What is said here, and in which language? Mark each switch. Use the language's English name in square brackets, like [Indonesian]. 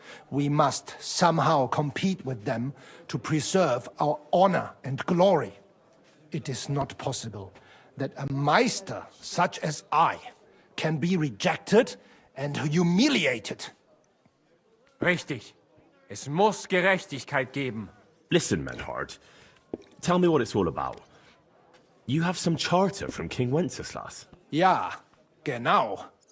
[English] We must somehow compete with them to preserve our honor and glory. It is not possible that a Meister such as I can be rejected and humiliated. [German] Richtig. Es muss Gerechtigkeit geben. [English] Listen, Menhard. Tell me what it's all about. You have some charter from King Wenceslas. [German] Ja, genau.